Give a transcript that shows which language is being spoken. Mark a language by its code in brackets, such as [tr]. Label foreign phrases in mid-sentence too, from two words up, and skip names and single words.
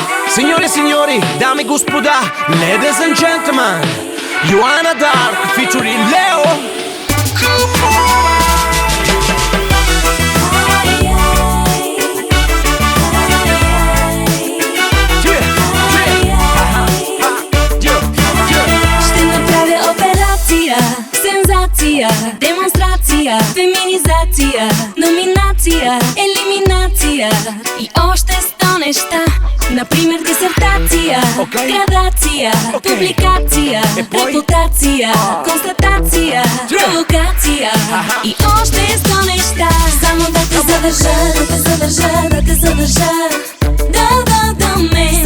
[it] Signore e signori, dame e [bg] господа, [en] ladies and gentlemen, Joanna Dark featuring Leo. [sr] Senzacija, demonstracija, feminizacija, nominacija, eliminacija i ošte 100 nešta. [bg] Например дисертация, градация, публикация, репутация, констатация, провокация и още 100 неща. Само да те задържа, да те задържа, да те задържа до мен.